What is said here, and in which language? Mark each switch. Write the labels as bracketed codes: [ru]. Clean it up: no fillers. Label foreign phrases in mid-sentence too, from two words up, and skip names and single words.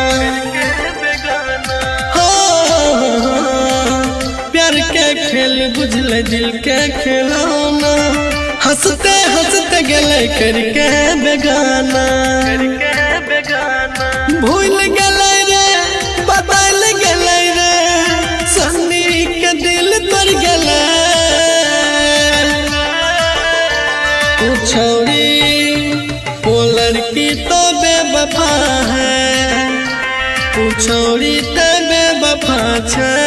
[anp] प्यार के खेल बुझल दिल के खिलौना हंसते हंसते गले करके बेगाना भूल गलै रे बदल गलै रे सन्नी के दिल तर गलै छौड़ी [hi] वो लड़की तो बेवफा है [anp] छौड़ी तो बेवफा छै